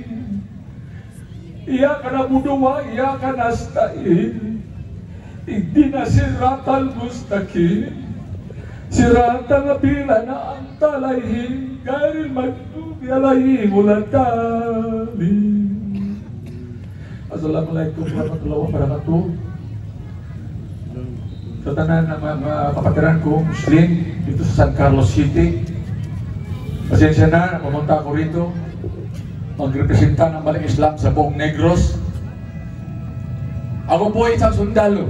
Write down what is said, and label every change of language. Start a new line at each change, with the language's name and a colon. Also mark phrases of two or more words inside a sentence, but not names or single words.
Arabic: إياك نعبد وإياك نستعين. اهدنا الصراط المستقيم. صراط الذين أنعمت عليهم غير المغضوب عليهم ولا الضالين. السلام عليكم ورحمة الله وبركاته.
Filipino: Sa tanan ng mga kapatiran ko, Muslim, dito sa San Carlos City. Pasensya na, pumunta ako rito. Magrepresenta ng Balang Islam sa buong Negros. Ako po ay isang sundalo.